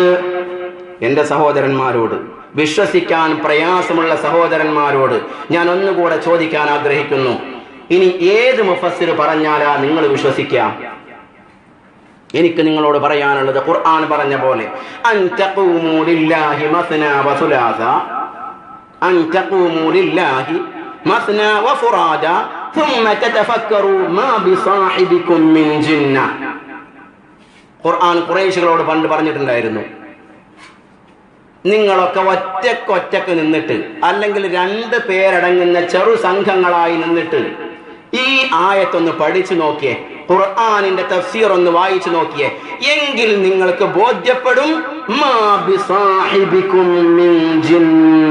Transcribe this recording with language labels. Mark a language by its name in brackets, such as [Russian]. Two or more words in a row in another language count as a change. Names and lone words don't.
[Malayalam] എന്റെ സഹോദരന്മാരോട്, വിശ്വസിക്കാൻ പ്രയാസമുള്ള സഹോദരന്മാരോട് ഞാൻ ഒന്നുകൂടെ ചോദിക്കാൻ ആഗ്രഹിക്കുന്നു, ഇനി ഏത് മുഫസ്സിർ പറഞ്ഞാലാ നിങ്ങൾ വിശ്വസിക്കാം? എനിക്ക് നിങ്ങളോട് പറയാനുള്ളത് ഖുർആൻ പറഞ്ഞ പോലെ, [Arabic] أن تقوموا لله مثنى وثلاث، أن تقوموا لله مثنى وفرادى ثم تتفكروا ما بصاحبكم من جنة. [Malayalam] ഖുർആൻ ഖുറൈശികളോട് പണ്ട് പറഞ്ഞിട്ടുണ്ടായിരുന്നു, നിങ്ങളൊക്കെ ഒറ്റക്കൊറ്റക്ക് നിന്നിട്ട്, അല്ലെങ്കിൽ 2 പേരടങ്ങുന്ന ചെറു സംഘങ്ങളായി നിന്നിട്ട് ഈ ആയത്തൊന്ന് പഠിച്ചു നോക്കിയേ, ഖുർആനിന്റെ തഫ്സീർ ഒന്ന് വായിച്ചു നോക്കിയേ, എങ്കിൽ നിങ്ങൾക്ക് ബോധ്യപ്പെടും [Arabic] ما بصاحبكم من جنة.